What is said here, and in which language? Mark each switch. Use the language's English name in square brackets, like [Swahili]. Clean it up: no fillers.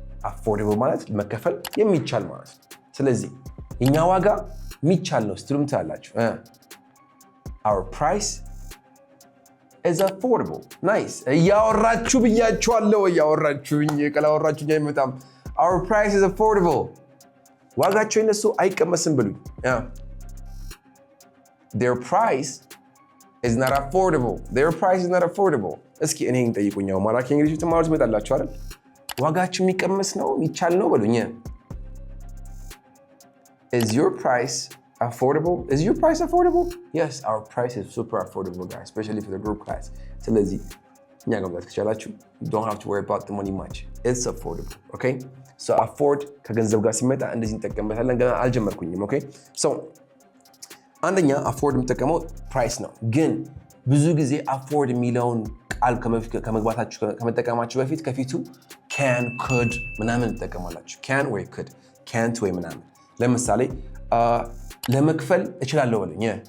[Amharic] affordable ማለት መከፈል የሚቻል ማለት ነው። ስለዚህ የኛ ዋጋ የሚቻል ነው ስትሉም ታላችሁ [English] our price is affordable. [Amharic] nice ያወራችሁ ብያችኋለሁ ያወራችሁኝ ከላወራችሁኝ አይመጣም [English] our price is affordable. [Amharic] ዋጋቸው እነሱ አይቀመስም ብሉኝ [English] their price is not affordable. their price is not affordable. [Amharic] እስኪ እኔን ጠይቁኛው ማራኪ እንግሊዝ ተማሪዎች መጣላችሁ አይደል ዋጋቸው የሚቀመስ ነው የሚቻል ነው ብሉኝ [English] is your price affordable? Is your price affordable? Yes, our price is super affordable, guys, especially for the group class. [Amharic] ስለዚህ እኛ ጋር ማለት ከቻላችሁ [English] you don't have to worry about the money much. It's affordable, okay? [Amharic] So afford ከገንዘብ ጋር ሲመጣ እንደዚህ እንጠቀምበታለን ገና አልጀመርኩኝም okay? So አንደኛ afford የምጠቀመው price ነው ግን ብዙ ጊዜ afford የሚለውን ቃል ከመጠቀማችሁ በፊት ከፊቱ can, could ምናምን እንጠቀማላችሁ can ወይ could, can't ወይ ምናምን ለምሳሌ ለመክፈል እችላለሁ በለኝ